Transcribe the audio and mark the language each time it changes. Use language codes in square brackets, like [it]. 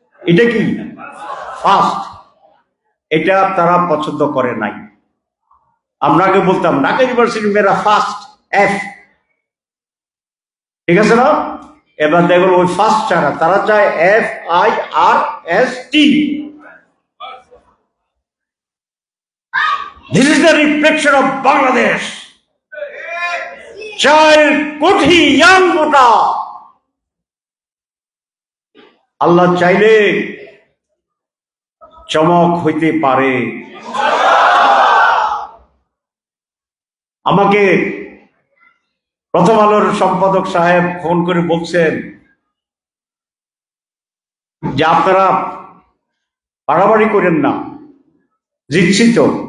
[bn] এটা কি ফাস্ট, এটা তারা পছন্দ করে নাই। আমরা আগে বলতাম ঢাকা ইউনিভার্সিটি মেরা ফাস্ট এফ, ঠিক আছে না? এবার দেখুন ওই ফাস্ট ছাড়া তারা চায় FIRST। [en] This is the reflection of Bangladesh. [bn] 4 কোটি ইয়াং ভোটার আল্লাহ চাইলে চমক হইতে পারে। আমাকে প্রথম আলোর সম্পাদক সাহেব ফোন করে বলছেন যে আপনারা বাড়াবাড়ি করেন না, জিতছি তো।